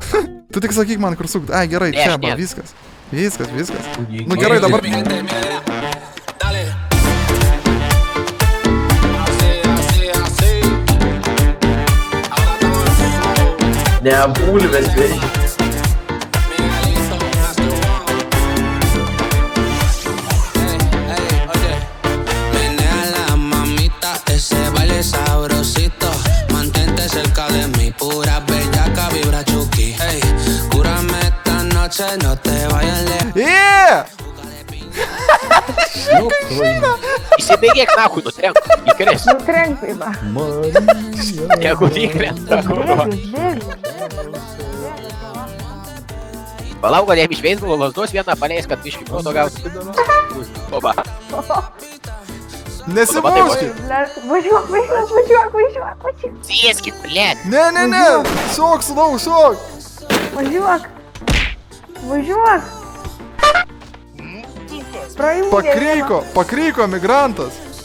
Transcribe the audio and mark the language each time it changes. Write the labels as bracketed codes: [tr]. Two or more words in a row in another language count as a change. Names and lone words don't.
[lt] Tu tik sakyk man, kur sukt. Ai, gerai, Ne, čia, aš ba, ne. viskas. Viskas. Nu gerai, dabar... Ne, bulvės veikia. [es] Sabrosito, mantente cerca de mí, pura bellaca, vibra chuki. Ey, cúrame esta noche, no te vayas lejos. [lt] Įsibėgėk nahui, nutrenk. Įkrės. Nutrenk, va. Jeigu įkrenta. Palauk, kad jam iš beisbolo lasdos vieną paleis, kad biškį proto gauti. Oba. Nesimuškit. Važiuok. Sėskit, blėt. Ne. Šok, sūnau, šok. Važiuok. Pakryko migrantas.